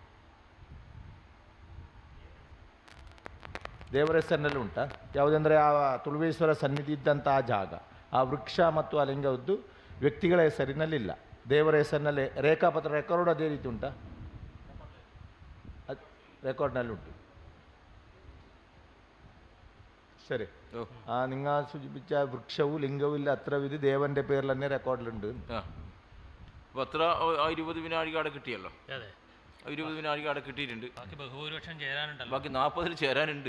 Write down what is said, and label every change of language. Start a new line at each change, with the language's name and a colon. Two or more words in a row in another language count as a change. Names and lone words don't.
Kannada: ದೇವರ ಹೆಸರಿನಲ್ಲಿ ಉಂಟಾ? ಯಾವುದೆಂದರೆ ಆ ತುಳುವೇಶ್ವರ ಸನ್ನಿಧಿ ಇದ್ದಂತಹ ಜಾಗ, ಆ ವೃಕ್ಷ ಮತ್ತು ಆ ಲಿಂಗದ್ದು ವ್ಯಕ್ತಿಗಳ ಹೆಸರಿನಲ್ಲಿಲ್ಲ, ದೇವರ ಹೆಸರಿನಲ್ಲಿ ರೇಖಾಪತ್ರ ರೆಕಾರ್ಡ್ ಅದೇ ರೀತಿ ಉಂಟಾ? ರೆಕಾರ್ಡ್ನಲ್ಲಿ ಉಂಟು.
Malayalam: ശരി. ആ നിങ്ങൾ സൂചിപ്പിച്ച വൃക്ഷവും ലിംഗവും ഇല്ല, അത്രവിധ ദേവന്റെ പേരിൽ തന്നെ റെക്കോർഡിലുണ്ട്. അപ്പോൾ അത്ര 20 വിനാഴിക അവിടെ കിട്ടിയല്ലോ. 20 വിനാഴിക അവിടെ കിട്ടിയിട്ടുണ്ട്. ബഹുഭൂരിപക്ഷം ചേരാനുണ്ടല്ലോ. ബാക്കി 40 ചേരാനുണ്ട്.